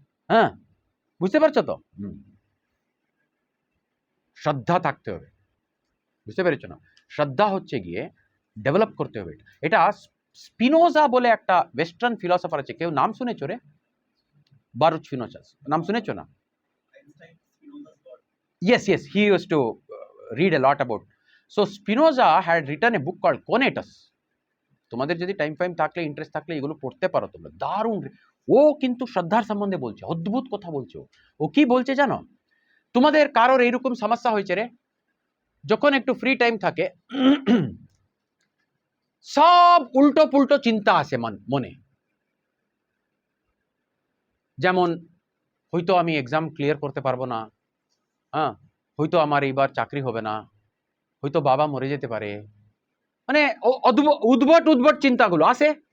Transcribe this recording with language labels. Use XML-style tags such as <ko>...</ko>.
<bn>হ্যাঁ, বুঝতে পারছো তো? শ্রদ্ধা থাকতে হবে, বুঝতে পেরেছো না? শ্রদ্ধা হচ্ছে গিয়ে ডেভেলপ করতে হবে। এটা স্পিনোজা বলে একটা ওয়েস্টার্ন ফিলসফার আছে, কেউ নাম শুনেছো রে? বারুচ স্পিনোজা, নাম শুনেছো না?</bn> <en>Yes, he used to read a lot about. So Spinoza had written a book called Conatus.</en> <bn>তোমাদের যদি টাইম ফাইম থাকলে, ইন্টারেস্ট থাকলে এগুলো পড়তে পারো তোমরা, দারুণ। ও কিন্তু শ্রদ্ধার সম্বন্ধে বলছে, অদ্ভুত কথা বলছে। ও কি বলছে জানো, তোমাদের কারোর এইরকম সমস্যা হয়েছে রে, যখন একটু ফ্রি টাইম থাকে, সব উল্টো পুল্টো চিন্তা আসে মনে, যেমন হয়তো আমি এক্সাম ক্লিয়ার করতে পারবো না, হ্যাঁ, হয়তো আমার এইবার চাকরি হবে না, হয়তো বাবা মরে যেতে পারে, মানে উদ্ভট চিন্তাগুলো আসে।</bn>